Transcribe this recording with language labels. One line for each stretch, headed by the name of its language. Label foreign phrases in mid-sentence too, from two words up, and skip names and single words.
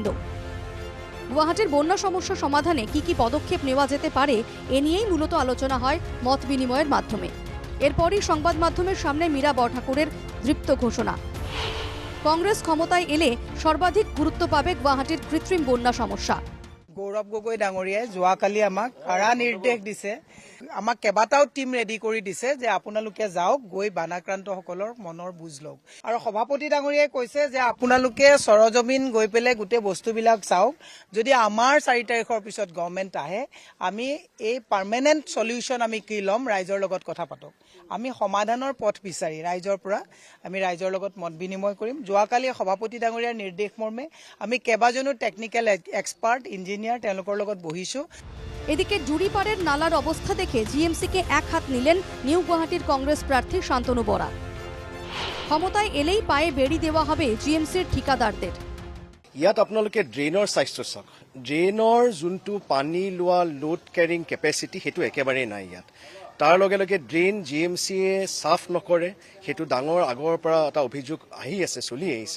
Bangla: গুয়াহাটির বন্যা সমস্যা সমাধানে কি পদক্ষেপ নেওয়া যেতে পারে এ নিয়েই মূলত আলোচনা হয় মত বিনিময়ের মাধ্যমে। এরপরই সংবাদ মাধ্যমের সামনে মীরা বরঠাকুরের দৃপ্ত ঘোষণা, কংগ্রেস ক্ষমতায় এলে সর্বাধিক গুরুত্ব পাবে গুয়াহাটির কৃত্রিম বন্যা সমস্যা।
Assamese: গৌৰৱ গগৈ ডাঙৰীয়াই যোৱাকালি আমাক কাৰা নিৰ্দেশ দিছে, আমাক কেইবাটাও
English: team ready
Assamese: কৰি দিছে যে আপোনালোকে যাওক, গৈ বানাক্ৰান্তসকলৰ মনৰ বুজ লওক। আৰু সভাপতি ডাঙৰীয়াই কৈছে যে আপোনালোকে সৰজমিন গৈ পেলাই গোটেই বস্তুবিলাক চাওক। যদি আমাৰ 4 তাৰিখৰ পিছত গভৰ্ণমেণ্ট আহে, আমি এই
English: permanent solution
Assamese: আমি কি ল'ম, ৰাইজৰ লগত কথা পাতক। আমি সমাধানৰ পথ বিচাৰি ৰাইজৰ পৰা আমি ৰাইজৰ লগত মত বিনিময় কৰিম। যোৱাকালি সভাপতি ডাঙৰীয়াৰ নিৰ্দেশ মৰ্মে আমি কেইবাজনো
English: technical expert engineer
Assamese: তেওঁলোকৰ লগত বহিছো।
Bangla: এদিকে জুড়িপাড়ের নালার অবস্থা দেখে জিএমসিকে এক হাত নিলেন নিউ গুয়াহাটির কংগ্রেস প্রার্থী শান্তনু বরা। ক্ষমতায় এলেই পায়ে বেড়ি দেওয়া হবে জিএমসির ঠিকাদারদের।
Assamese: ইয়াত আপোনালোকে ড্ৰেইনৰ স্বাস্থ্য চাওক। ড্ৰেইনৰ যোনটো পানী লোৱা
English: load carrying capacity
Assamese: সেইটো একেবাৰেই নাই ইয়াত। তাৰ লগে লগে ড্ৰেইন জিএমচিয়ে চাফ নকৰে, সেইটো ডাঙৰ আগৰ পৰা এটা অভিযোগ আহি আছে, চলি আহিছে।